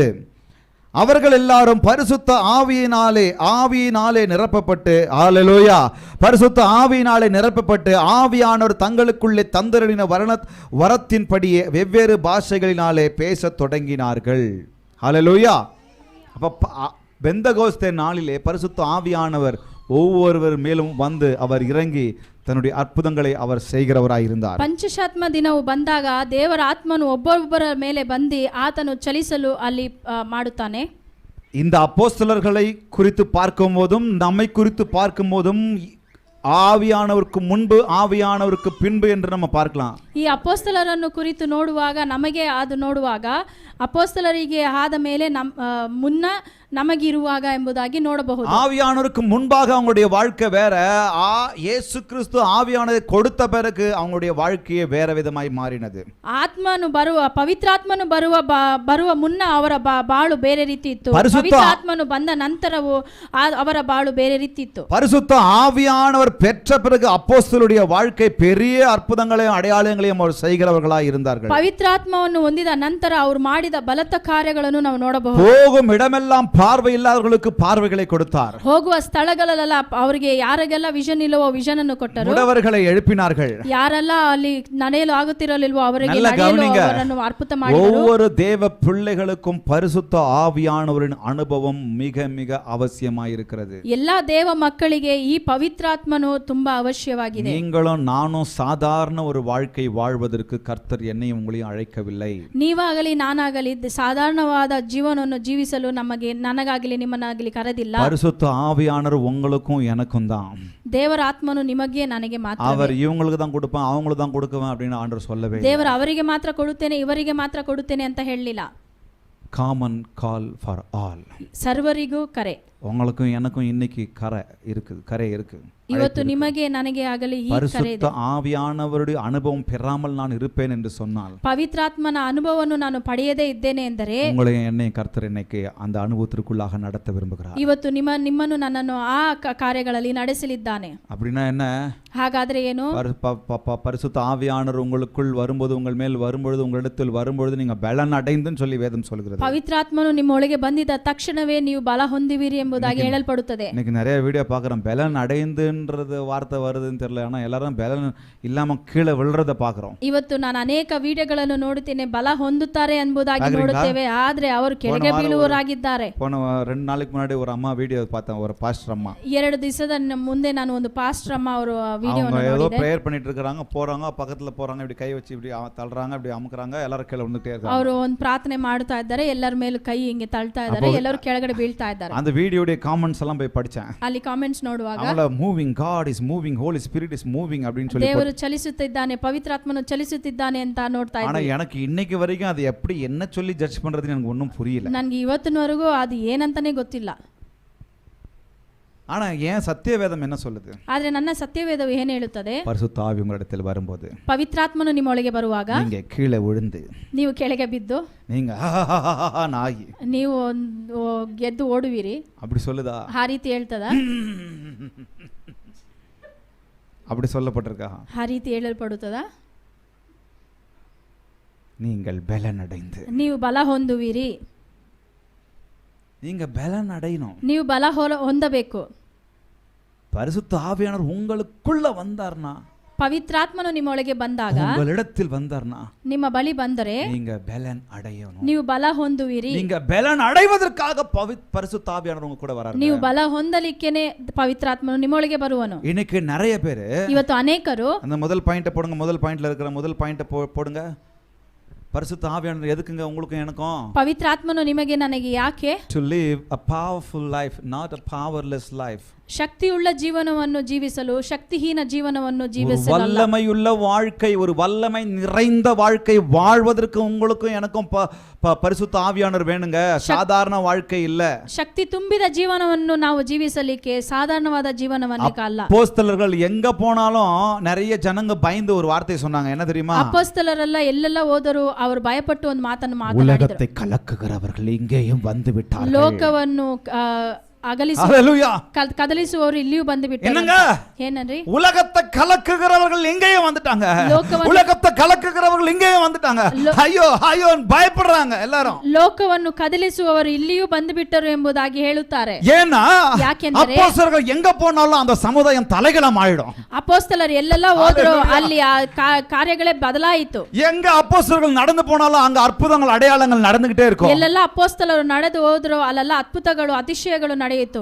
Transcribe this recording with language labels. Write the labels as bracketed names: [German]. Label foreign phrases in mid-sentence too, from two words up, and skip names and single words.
[Tamil] அவர்கள் எல்லாரும் பரிசுத்த ஆவியினாலே நிரப்பப்பட்டு, ஹல்லேலூயா, பரிசுத்த ஆவியினாலே நிரப்பப்பட்டு ஆவியானவர் தங்களுக்குள்ளே தந்தருளின வரத்தின்படியே வெவ்வேறு பாஷைகளினாலே பேசத் தொடங்கினார்கள். ஹல்லேலூயா. அப்ப பெந்தகோஸ்தே நாளிலே பரிசுத்த ஆவியானவர் ஒவ்வொருவர் மேலும் வந்து அவர் இறங்கி தன்னுடைய அற்புதங்களை அவர் செய்கிறவராய் இருந்தார். [Kannada] ಪಂಚಶಾತ್ಮ ದಿನವು ಬಂದಾಗ ದೇವರ ಆತ್ಮನು ಒಬ್ಬೊಬ್ಬರ ಮೇಲೆ ಬಂದು ಆತನು ಚಲಿಸಲು ಅಲ್ಲಿ ಮಾಡುತ್ತಾನೆ. [Tamil] இந்த அப்போஸ்தலர்களை குறித்து பார்க்கும்போதும் நம்மை குறித்து பார்க்கும்போதும் ஆவியானவருக்கு முன்பு ஆவியானவருக்கு பின்பு என்று நம்ம பார்க்கலாம். [Kannada] ಈ ಅಪೊಸ್ತಲರನ್ನು ಕುರಿತು ನೋಡುವಾಗ ನಮಗೆ ಅದು ನೋಡುವಾಗ ಅಪೊಸ್ತಲರಿಗೆ ಆದ ಮೇಲೆ ಮುನ್ನ ನಮಗಿರುವಾಗ ಎಂಬುದಾಗಿ ನೋಡಬಹುದು. [Tamil] ஆவியானவருக்கு முன்பாக அவங்களுடைய வாழ்க்கை வேற, இயேசு கிறிஸ்து ஆவியானவரை கொடுத்த பிறகு அவங்களுடைய வாழ்க்கையே வேற விதமாய் மாறினது. [Kannada] ಆತ್ಮನು ಪವಿತ್ರಾತ್ಮನು ಬರುವ ಮುನ್ನ ಅವರ ಬಾಳು ಬೇರೆ ರೀತಿ ಇತ್ತು. ಪವಿತ್ರಾತ್ಮನು ಬಂದ ನಂತರವೂ ಅವರ ಬಾಳು ಬೇರೆ ರೀತಿ ಇತ್ತು. [Tamil] பரிசுத்த ஆவியானவர் பெற்ற பிறகு அப்போஸ்தலருடைய வாழ்க்கை பெரிய அற்புதங்களையும் அடையாளங்களையும் அவர் செய்கிறவர்களாய் இருந்தார்கள். [Kannada] ಪವಿತ್ರಾತ್ಮವನ್ನು ಹೊಂದಿದ ನಂತರ ಅವರು ಮಾಡಿದ ಬಲத்த ಕಾರ್ಯಗಳನ್ನು ನಾವು ನೋಡಬಹುದು. [Tamil] போகும் இடமெல்லாம் பார்வை ಇಲ್ಲದವர்களுக்கு பார்வைகளை கொடுத்தார். [Kannada] ಹೋಗುವ ಸ್ಥಳಗಳೆಲ್ಲ ಅವರಿಗೆ ಯಾರಿಗೆಲ್ಲ ವಿಷನ್ ಇಲ್ಲವೋ ವಿಷನ್ ಅನ್ನು ಕೊಟ್ಟರು. [Tamil] ಮುಡವர்களை எழுப்பினார்கள். [Kannada] ಯಾರೆಲ್ಲ ಅಲ್ಲಿ ನಡೆಯಲು ಆಗುತ್ತಿರಲಿಲ್ವೋ ಅವರಿಗೆ ನಡೆಯಲು ಅವರನ್ನು ಅದ್ಭುತ ಮಾಡಿದರು. [Tamil] ஒவ்வொரு தேவ பிள்ளைகளுக்கும் பரிசுத்த ஆவியானவரின் அனுபவம் மிக மிக அவசியமாய் இருக்கிறது. [Kannada] ಎಲ್ಲಾ ದೇವ ಮಕ್ಕಳಿಗೆ ಈ ಪವಿತ್ರಾತ್ಮನು ತುಂಬಾ ಅವಶ್ಯವಾಗಿದೆ. [Tamil] நீங்களும் நானும் சாதாரண ஒரு வாழ்க்கை வாழ்வதற்கு கர்த்தர் என்னையும் உங்களையும் அழைக்கவில்லை. [Kannada] ನೀವಾಗಲಿ ನಾನಾಗಲಿ ಸಾಧಾರಣವಾದ ಜೀವನವನ್ನು ಜೀವಿಸಲು ನನಗಾಗಲಿ ನಿಮ್ಮನ್ನಾಗಲಿ ಕರೆದಿಲ್ಲ. [Tamil] பரிசுத்த ஆவியானவர் உங்களுக்கும் எனக்கும் தான். [Kannada] ದೇವರ ಆತ್ಮನು ನಿಮಗೆ ನನಗೆ ಮಾತ್ರ. [Tamil] அவர் இவங்களுக்கு தான் கொடுப்பேன் அவங்களுக்கு தான் கொடுக்குவேன் அப்படின்னு ஆண்டவர் சொல்லவே. [Kannada] ದೇವರು ಅವರಿಗೆ ಮಾತ್ರ ಕೊಡುತ್ತೇನೆ ಇವರಿಗೆ ಮಾತ್ರ ಕೊಡುತ್ತೇನೆ ಅಂತ ಹೇಳಲಿಲ್ಲ. [English] common call for all, [Kannada] ಸರ್ವರಿಗೂ ಕರೆ. [Tamil] உங்களுக்கும் எனக்கும் இன்னைக்கு கரை இருக்கு. [Kannada] ಇವತ್ತು ನಿಮಗೆ ನನಗೆ ಆಗಲಿ ಈ ಕರೆ ಇದೆ. [Tamil] பரிசுத்த ஆவியானவருடைய அனுபவம் பெறாமல் நான் இருப்பேன் என்று சொன்னால், [Kannada] ಪವಿತ್ರಾತ್ಮನ ಅನುಭವವನ್ನು ನಾನು ಪಡೆಯದೇ ಇದ್ದೇನೆ ಎಂದರೆ, [Tamil] உங்களையும் என்னையும் கர்த்தர் இன்னைக்கு அந்த அனுபவத்திற்குள்ளாக நடத்த விரும்புகிறார். [Kannada] ಇವತ್ತು ನಿಮ್ಮನ್ನು ನನ್ನನ್ನು ಆ ಕಾರ್ಯಗಳಲ್ಲಿ ನಡೆಸಲಿದ್ದಾನೆ. [Tamil] அப்படின்னா என்ன? [Kannada] ಹಾಗಾದ್ರೆ ಏನು? [Tamil] பரிசுத்த ஆவியானவர் உங்களுக்குள் வரும்போது, உங்கள் மேல் வரும்பொழுது, உங்களிடத்தில் வரும்பொழுது நீங்க பலன் அடைந்துன்னு சொல்லி வேதம் சொல்கிறது. [Kannada] ಪವಿತ್ರಾತ್ಮನು ನಿಮ್ಮ ಒಳಗೆ ಬಂದಿದ್ದ ತಕ್ಷಣವೇ ನೀವು ಬಲ ಹೊಂದಿವಿರಿ ಎಂಬುದಾಗಿ ಹೇಳಲ್ಪಡುತ್ತದೆ. [Tamil] இன்னைக்கு நிறைய வீடியோ பார்க்குறோம், பலன் அடைந்துன்றது வார்த்தை வருதுன்னு தெரியல, ஆனால் எல்லாரும் பலன் இல்லாமல் கீழே விழுறத பார்க்குறோம். [Kannada] ಇವತ್ತು ನಾನು ಅನೇಕ ವಿಡಿಯೋಗಳನ್ನು ನೋಡುತ್ತೇನೆ, ಬಲ ಹೊಂದುತ್ತಾರೆ ಎಂಬುದಾಗಿ ನೋಡುತ್ತೇವೆ, ಆದ್ರೆ ಅವರು ಕೆಳಗೆ ಬೀಳುವವರಾಗಿದ್ದಾರೆ. [Tamil] போன 2 நாளைக்கு முன்னாடி ஒரு அம்மா வீடியோ பார்த்தேன், ஒரு பாஸ்டர் அம்மா. [Kannada] 2 ದಿವಸದ ಮುಂದೆ ನಾನು ಒಂದು ಪಾಸ್ಟರ್ ಅಮ್ಮ ಅವರು ವಿಡಿಯೋವನ್ನು [Tamil] ஏதோ [Kannada] ನೋಡಿದೆ. [Tamil] பிரேயர் பண்ணிட்டு இருக்காங்க, போறாங்க, பக்கத்துல போறாங்க, இப்படி கை வச்சு இப்படி தள்ளுறாங்க, இப்படி அமுக்குறாங்க, எல்லாரும் கீழே விழுந்துட்டே இருக்காங்க. [Kannada] ಅವರು ಒಂದು ಪ್ರಾರ್ಥನೆ ಮಾಡ್ತಾ ಇದ್ದಾರೆ, ಎಲ್ಲರ ಮೇಲೆ ಕೈ ಹಿಂಗೆ ತಳ್ತಾ ಇದ್ದಾರೆ, ಎಲ್ಲರೂ ಕೆಳಗಡೆ ಬೀಳ್ತಾ ಇದ್ದಾರೆ. [Tamil] அந்த வீடியோடைய காமெண்ட்ஸ் எல்லாம் போய் படிச்சேன். [Kannada] ಅಲ್ಲಿ ಕಾಮೆಂಟ್ಸ್ ನೋಡುವಾಗ [English] அவங்கள moving, God is moving, Holy Spirit is moving [Tamil] அப்படின்னு சொல்லி [Kannada] ದೇವರು ಚಲಿಸುತ್ತಿದ್ದಾನೆ, ಪವಿತ್ರಾತ್ಮನು ಚಲಿಸುತ್ತಿದ್ದಾನೆ ಅಂತ ನೋಡ್ತಾ ಇದ್ದಾರೆ. [Tamil] ஆனா எனக்கு இன்னைக்கு வரைக்கும் அது எப்படி என்ன சொல்லி ஜட்ஜ் பண்றதுன்னு எனக்கு ஒன்றும் புரியல. [Kannada] ನನಗೆ ಇವತ್ತಿನವರೆಗೂ ಅದು ಏನಂತಾನೆ ಗೊತ್ತಿಲ್ಲ. [Tamil] ஆனா ஏன் சத்தியவேதம் என்ன சொல்லுது? [Kannada] ಆದ್ರೆ ನನ್ನ ಸತ್ಯವೇದವು ಏನು ಹೇಳುತ್ತದೆ? [Tamil] பரிசுத்த ஆவி உங்களிடத்தில் வரும்போது, [Kannada] ಪವಿತ್ರಾತ್ಮನು ನಿಮ್ಮೊಳಗೆ ಬರುವಾಗ, [Tamil] நீங்க கீழே விழுந்து, [Kannada] ನೀವು ಕೆಳಗೆ ಬಿದ್ದು, [Tamil] நீங்க நாயி, [Kannada] ನೀವು ಗೆದ್ದು ಓಡುವಿರಿ. [Tamil] அப்படி சொல்லுதா? [Kannada] ಆ ರೀತಿ ಹೇಳ್ತದ? [Tamil] அப்படி சொல்லப்பட்டிருக்கா? [Kannada] ಆ ರೀತಿ ಹೇಳಲ್ಪಡುತ್ತದ? [Tamil] நீங்கள் பலன் அடைந்து, [Kannada] ನೀವು ಬಲ ಹೊಂದುವಿರಿ. [Tamil] நீங்க பலன் அடையணும், [Kannada] ನೀವು ಬಲ ಹೊಂದಬೇಕು. [Tamil] பரிசுத்த ஆவியானவர் உங்களுக்குள்ள வந்தார்னா, [Kannada] ಪವಿತ್ರಾತ್ಮನು ನಿಮ್ಮೊಳಗೆ ಬಂದಾಗ, [Tamil] உங்களிடத்தில் வந்தார்னா [Kannada] ನಿಮ್ಮ ಬಳಿ ಬಂದರೆ [Tamil] நீங்க பலன் அடையணும். [Kannada] ನೀವು ಬಲ ಹೊಂದುವಿರಿ. [Tamil] நீங்க பலன் அடைவதற்காக பரிசுத்த ஆவியானவர் உங்க கூட வராரு. [Kannada] ನೀವು ಬಲ ಹೊಂದಲಿಕ್ಕೆನೆ ಪವಿತ್ರಾತ್ಮನು ನಿಮ್ಮೊಳಗೆ ಬರುವನು. [Tamil] இன்னைக்கு நிறைய பேர், [Kannada] ಇವತ್ತು ಅನೇಕರು, [Tamil] அந்த முதல் பாயிண்ட போடுங்க, முதல் பாயிண்ட்ல இருக்கிற முதல் பாயிண்ட போடுங்க. பரிசுத்த ஆவியானவர் எதுக்குங்க உங்களுக்கும் எனக்கும்? [Kannada] ಪವಿತ್ರಾತ್ಮನು ನಿಮಗೆ ನನಗೆ ಯಾಕೆ? [English] To live a powerful life, not a powerless life. [Kannada] ಶಕ್ತಿಯುಳ್ಳ ಜೀವನವನ್ನು ಜೀವಿಸಲು ಶಕ್ತಿಹೀನ ಜೀವನವನ್ನು ಜೀವಿಸಲು, [Tamil] வல்லமையுள்ள வாழ்க்கை, ஒரு வல்லமை நிறைந்த வாழ்க்கை வாழ்வதற்கு உங்களுக்கும் எனக்கும் பரிசுத்த ஆவியானவர் வேணுங்க. சாதாரண வாழ்க்கை இல்ல. [Kannada] ಶಕ್ತಿ ತುಂಬಿದ ಜೀವನವನ್ನು ನಾವು ಜೀವಿಸಲಿಕ್ಕೆ ಸಾಧಾರಣವಾದ ಜೀವನವನ್ನೇ ಅಲ್ಲ. [Tamil] அப்போஸ்தலர்கள் எங்க போனாலும் நிறைய ஜனங்க பயந்து ஒரு வார்த்தை சொன்னாங்க. என்ன தெரியுமா? [Kannada] ಅಪೊಸ್ತಲರೆಲ್ಲ ಎಲ್ಲೆಲ್ಲ ಹೋದರು ಅವರು ಭಯಪಟ್ಟು ಒಂದು ಮಾತನ್ನು ಮಾತನಾಡಿದರು. [Tamil] உலகத்தை கலக்குகிறவர்கள் இங்கேயும் வந்து விட்டார்கள். [Kannada] ಲೋಕವನ್ನು ಕದಲಿಸುವವರು ಇಲ್ಲಿಯೂ ಬಂದು ಬಿಟ್ಟರು. ಏನಂದ್ರಿ? [Tamil] உலகத்தை கலக்குகிறவர்கள் இங்கேயும் வந்துட்டாங்க. உலகத்தை கலக்குகிறவர்கள் இங்கேயும் வந்துட்டாங்க. ஐயோ ஐயோ பயப்படுறாங்க எல்லாரும். [Kannada] ಲೋಕವನ್ನು ಕದಲಿಸುವವರು ಇಲ್ಲಿಯೂ ಬಂದು ಬಿಟ್ಟರು ಎಂಬುದಾಗಿ ಹೇಳುತ್ತಾರೆ. [Tamil] ஏன்னா அப்போஸ்தலர்கள் எங்க போனாலும் அந்த சமுதாயம் தலைகீழம் ஆயிடும். [Kannada] ಅಪೊಸ್ತಲರು ಎಲ್ಲೆಲ್ಲ ಹೋದ್ರು ಅಲ್ಲಿ ಕಾರ್ಯಗಳೇ ಬದಲಾಯಿತು. [Tamil] எங்க அப்போஸ்தலர்கள் நடந்து போனாலும் அங்க அற்புதங்கள் அடையாளங்கள் நடந்துகிட்டே இருக்கும். [Kannada] ಎಲ್ಲೆಲ್ಲ ಅಪೊಸ್ತಲರು ನಡೆದು ಹೋದ್ರು ಅಲ್ಲೆಲ್ಲ ಅದ್ಭುತಗಳು ಅತಿಶಯಗಳು ನಡೆಯಿತು.